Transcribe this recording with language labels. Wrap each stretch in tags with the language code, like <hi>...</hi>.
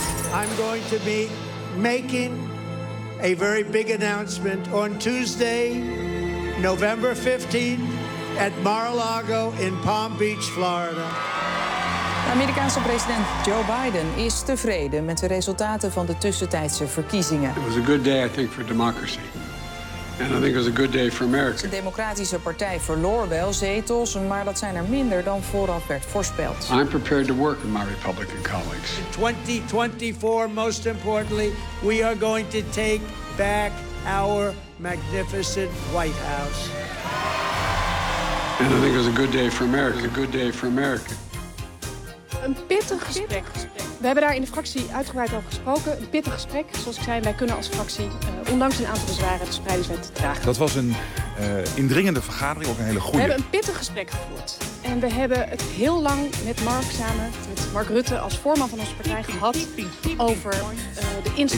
<en>I'm going to be making a very big announcement on Tuesday, November 15, at Mar-a-Lago in Palm Beach, Florida.</en> <nl>De Amerikaanse president Joe Biden is tevreden met de resultaten van de tussentijdse verkiezingen.</nl> <en>It was a good day, I think, for democracy. And I think it was a good day for America.</en> <nl>De Democratische Partij verloor wel zetels, maar dat zijn er minder dan vooraf werd voorspeld.</nl> <en>I'm prepared to work with my Republican colleagues. In 2024, most importantly, we are going to take back our magnificent White House. And I think it was a good day for America. It was a good day for America.</en> <nl>Een pittig gesprek. We hebben daar in de fractie uitgebreid over gesproken. Een pittig gesprek. Zoals ik zei, wij kunnen als fractie, ondanks een aantal bezwaren, de spreidingswet dragen. Dat was een indringende vergadering, ook een hele goede. We hebben een pittig gesprek gevoerd. En we hebben het heel lang met Mark samen, met Mark Rutte als voorman van onze partij gehad over de instroom.</nl>